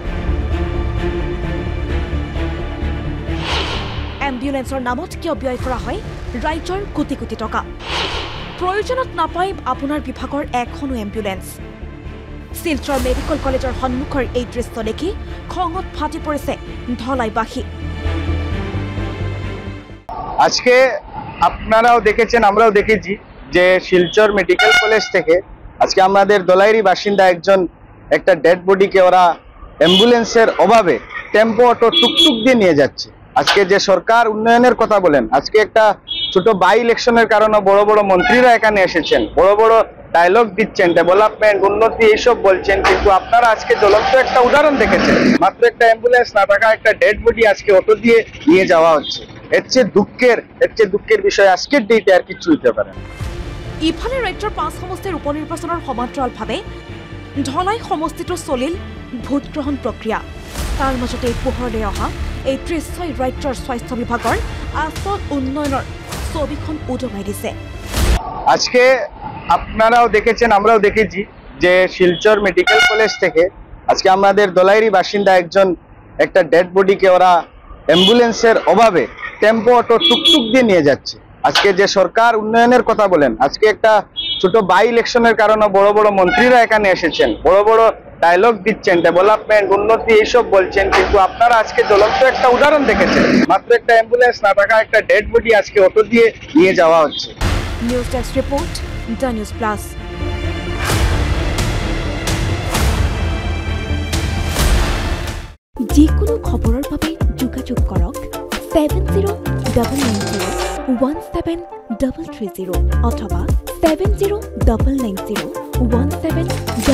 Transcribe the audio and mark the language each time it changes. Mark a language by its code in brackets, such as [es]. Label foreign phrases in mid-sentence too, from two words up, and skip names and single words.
[as] এম্বুলেন্সৰ নামত কিয় ব্যয় কৰা হয় ৰাজ্যৰ কোটি কোটি টকা প্ৰয়োজনত নাপায় আপোনাৰ বিভাগৰ এখনো এম্বুলেন্স শিলচৰ মেডিকেল কলেজৰ সন্মুখৰ এই দৃশ্য দেখি খঙত ফাটি পৰিছে ধলাইবাসী [bn] আজকে আপনারাও দেখেছেন আমরাও দেখেছি যে শিলচর মেডিকেল কলেজ থেকে আজকে আমাদের দলাইরি বাসিন্দা একজন একটা [en] dead bodyke [bn] ওরা অ্যাম্বুলেন্সের অভাবে টেম্পো অটো টুকটুক দিয়ে নিয়ে যাচ্ছে আজকে যে সরকার উন্নয়নের কথা বলেন আজকে একটা ছোট [en] by electioner [bn] কারণে বড় বড় মন্ত্রীরা এখানে এসেছেন বড় বড় ডায়লগ দিচ্ছেন ডেভেলপমেন্ট উন্নতি এইসব বলছেন কিন্তু আপনারা আজকে জ্বলন্ত একটা উদাহরণ দেখেছেন মাত্র একটা অ্যাম্বুলেন্স না থাকা একটা [en] dead body [bn] আজকে অটো দিয়ে নিয়ে যাওয়া হচ্ছে এর চেয়ে দুঃখের বিষয় আজকের ডেটে আর কিছু হইতে পারে না [as] ইফালে ৰাজ্যৰ 5 সমষ্টিৰ উপনিৰ্বাচনৰ সমান্তৰালভাৱে ধলাই সমষ্টিটো চলিল ভোট গ্ৰহণ প্ৰক্ৰিয়া তাৰ মাজতে পোহৰলৈ অহা এই দৃশ্যই ৰাজ্যৰ স্বাস্থ্য বিভাগৰ আচল উন্নয়নৰ ছবিখন উদঙাই দিছে [bn] আজকে আপনারাও দেখেছেন আমরাও দেখেছি যে শিলচর মেডিকেল কলেজ থেকে আজকে আমাদের দলাইরি বাসিন্দা একজন একটা [en] dead bodyke [bn] ওরা অ্যাম্বুলেন্সের অভাবে টেম্পো অটো টুকটুক দিয়ে নিয়ে যাচ্ছে আজকে যে সরকার উন্নয়নের কথা বলেন আজকে একটা ছোট [en] by electioner [bn] কারণে বড় বড় মন্ত্রীরা এখানে এসেছেন বড় বড় ডায়লগ দিচ্ছেন ডেভেলপমেন্ট উন্নতি এইসব বলছেন কিন্তু আপনারা আজকে জ্বলন্ত একটা উদাহরণ দেখেছেন মাত্র একটা অ্যাম্বুলেন্স না থাকা একটা [en] dead body [bn] আজকে অটো দিয়ে নিয়ে যাওয়া হচ্ছে [en] news desk report [as] দ্য নিউজ প্লাস যিকোনো খবৰৰ বাবে যোগাযোগ কৰক 7099017330 অথবা 70990173